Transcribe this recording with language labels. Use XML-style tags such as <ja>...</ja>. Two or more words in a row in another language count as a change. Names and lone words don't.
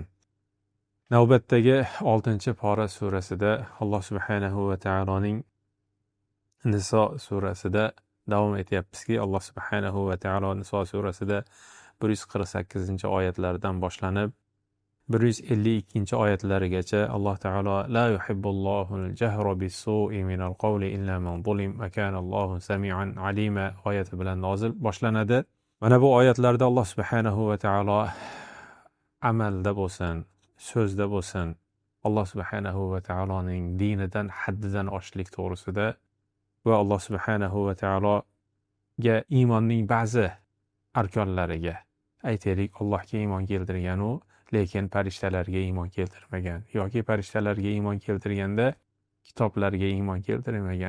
<uz>Navbatdagi 6-pora surasida Alloh subhanahu va taoloning Niso surasida davom etyapmizki, Alloh subhanahu va taolo Niso surasida 148-oyatlardan boshlanib 152-oyatlarigacha Alloh taolo</uz> <ar>لا يحب الله الجهر بالسوء من القول إلا من ظلم وكان الله سميعا عليما</ar> <uz>oyati bilan nozil boshlanadi. Mana bu oyatlarda Alloh subhanahu va taolo amalda bo'lsin, so'zda bo'lsin, Alloh subhanahu va taoloning dinidan, haddidan oshishlik to'g'risida va Alloh subhanahu va taologa iymonning ba'zi arkonlariga, aytaylik, Allohga iymon keltirgan u, lekin farishtalarga iymon keltirmagan, yoki farishtalarga iymon keltirganda kitoblarga iymon keltirmagan.</uz>